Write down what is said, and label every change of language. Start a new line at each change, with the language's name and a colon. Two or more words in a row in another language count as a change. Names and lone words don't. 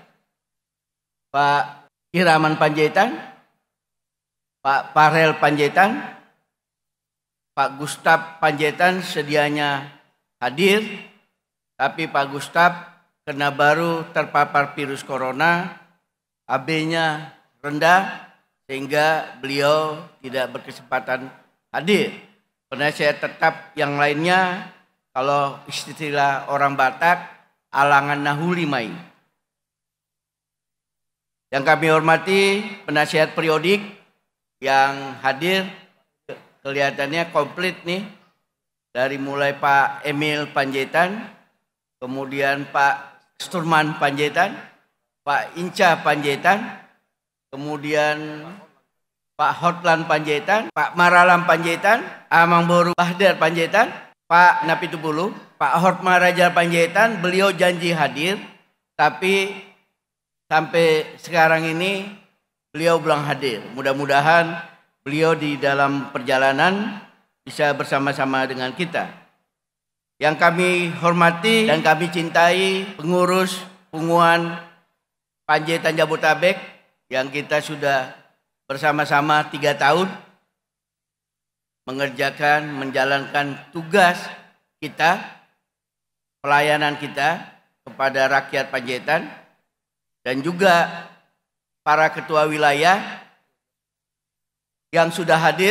Indonesian: Pak Iraman Panjaitan, Pak Farel Panjaitan, Pak Gustaf Panjaitan sedianya hadir, tapi Pak Gustaf karena baru terpapar virus corona, AB-nya rendah sehingga beliau tidak berkesempatan hadir. Penasihat tetap yang lainnya, kalau istilah orang Batak,
Batak Toba: alangan nahuli mai.
Indonesian: Yang kami hormati penasihat periodik yang hadir, kelihatannya komplit nih, dari mulai Pak Emil Panjaitan, kemudian Pak Sturman Panjaitan, Pak Inca Panjaitan, kemudian Pak Hotlan Panjaitan, Pak Maralam Panjaitan, Amang Boru Bahdar Panjaitan, Pak Napitubulu, Pak Horma Raja Panjaitan. Beliau janji hadir, tapi sampai sekarang ini beliau belum hadir. Mudah-mudahan beliau di dalam perjalanan bisa bersama-sama dengan kita. Yang kami hormati dan kami cintai pengurus Punguan Panjaitan Jabotabek yang kita sudah bersama-sama 3 tahun menjalankan tugas kita, pelayanan kita kepada rakyat Panjaitan, dan juga para ketua wilayah yang sudah hadir.